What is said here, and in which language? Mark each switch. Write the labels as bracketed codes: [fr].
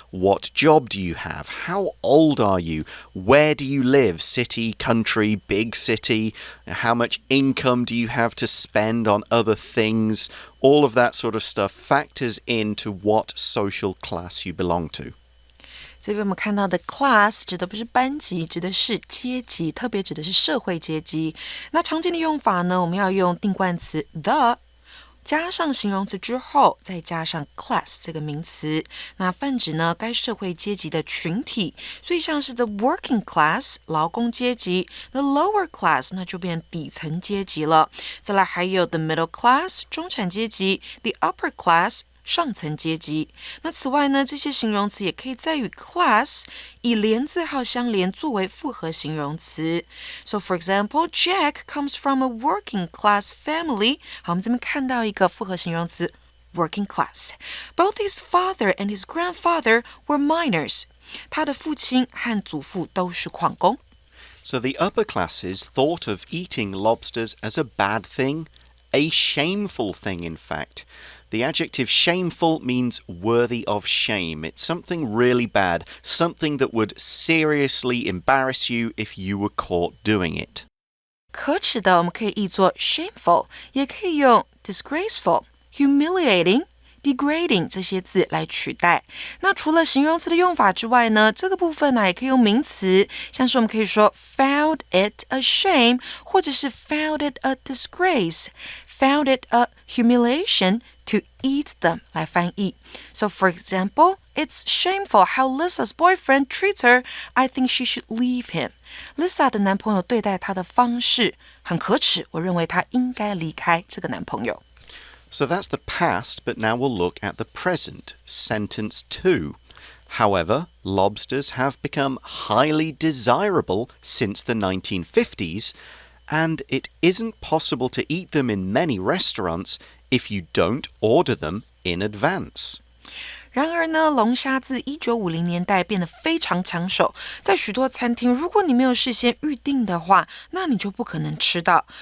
[en] What job do you have? How old are you? Where do you live? City, country, big city? How much income do you have to spend on other things? All of that sort of stuff factors into what social class you belong to. [zh] 这边我们看到的 class 指的不是班级，指的是阶级，特别指的是社会阶级。那常见的用法呢，我们要用定冠词 the，加上形容词之后，再加上 class 这个名词，那泛指呢该社会阶级的群体，所以像是 [en] the working class [zh] 劳工阶级 ， [en] the lower class [zh] 那就变底层阶级了。再来还有 [en] the middle class [zh] 中产阶级 ， [en] the upper class。 [zh] 上层阶级。那此外呢，这些形容词也可以再与 class 以连字号相连作为复合形容词。 [en] So for example, Jack comes from a working class family. [zh] 好，我们这边看到一个复合形容词 [en] working class. Both his father and his grandfather were miners. [zh] 他的父亲和祖父都是矿工。 [en] So the upper classes thought of eating lobsters as a bad thing, a shameful thing, in fact.The adjective shameful means worthy of shame. It's something really bad, something that would seriously embarrass you if you were caught doing it. [zh] 可耻的我们可以译作 shameful， 也可以用 [en] disgraceful, humiliating,degrading [zh] 这些字来取代。那除了形容词的用法之外呢，这个部分呢也可以用名词，像是我们可以说 [en] found it a shame， [zh] 或者是 [en] found it a disgrace， found it a humiliation to eat them [zh] 来翻译。 [en] So for example, it's shameful how Lisa's boyfriend treats her. I think she should leave him. [zh] Lisa 的男朋友对待她的方式很可耻，我认为她应该离开这个男朋友。 [en] So that's the past, but now we'll look at the present, sentence 2. However, lobsters have become highly desirable since the 1950s, and it isn't possible to eat them in many restaurants if you don't order them in advance. [zh] 然而呢，龙虾自1950年代变得非常抢手，在许多餐厅，如果你没有事先预定的话，那你就不可能吃到。